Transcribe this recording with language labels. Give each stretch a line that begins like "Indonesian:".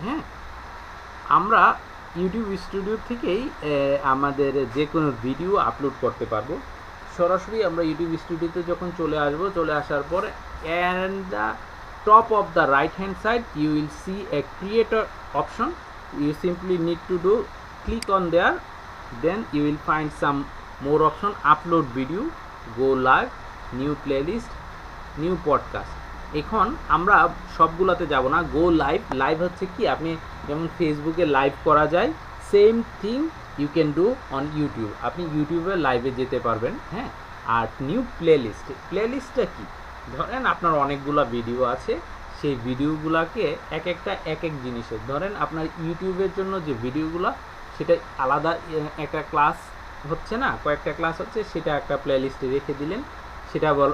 Bangla: হ্যাঁ, আমরা YouTube studio থেকেই আমাদের যে কোনো ভিডিও আপলোড করতে পারবো. সরাসরি আমরা ইউটিউব স্টুডিওতে যখন চলে আসব, চলে আসার পর
English: And the top of the right hand side you will see a creator option. You simply need to do click on there, then you will find some more option, upload video, go live, new playlist, new podcast.
Bangla: এখন আমরা সবগুলোতে যাব না, গো live হচ্ছে কি, আপনি যেমন ফেসবুকে লাইভ করা যায়,
English: Same thing you can do on YouTube.
Bangla: আপনি ইউটিউবে লাইভে যেতে পারবেন. হ্যাঁ, আর নিউ প্লেলিস্টটা কি, ধরেন আপনার অনেকগুলো ভিডিও আছে, সেই ভিডিওগুলোকে এক এক জিনিসের, ধরেন আপনার ইউটিউবের জন্য যে ভিডিওগুলো, সেটা আলাদা একটা ক্লাস হচ্ছে না, কয়েকটা ক্লাস হচ্ছে, সেটা একটা প্লেলিস্টে রেখে দিলেন. সেটা